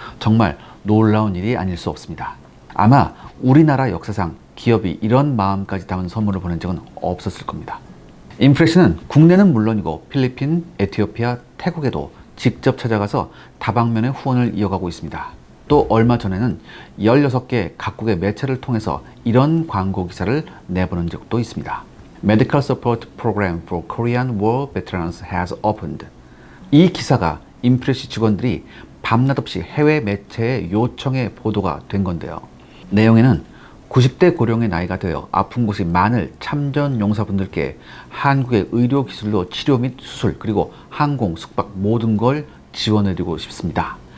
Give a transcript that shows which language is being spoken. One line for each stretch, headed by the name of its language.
Korean: 정말 놀라운 일이 아닐 수 없습니다. 아마 우리나라 역사상 기업이 이런 마음까지 담은 선물을 보낸 적은 없었을 겁니다. 인프레시는 국내는 물론이고 필리핀, 에티오피아, 태국에도 직접 찾아가서 다방면의 후원을 이어가고 있습니다. 또 얼마 전에는 16개 각국의 매체를 통해서 이런 광고 기사를 내보낸 적도 있습니다.
English: Medical Support Program for Korean War Veterans has opened.
Korean: 이 기사가 인프레시 직원들이 밤낮없이 해외 매체의 요청에 보도가 된 건데요. 내용에는 90대 고령의 나이가 되어 아픈 곳이 많을 참전 용사분들께 한국의 의료 기술로 치료 및 수술, 그리고 항공, 숙박 모든 걸 지원해드리고 싶습니다.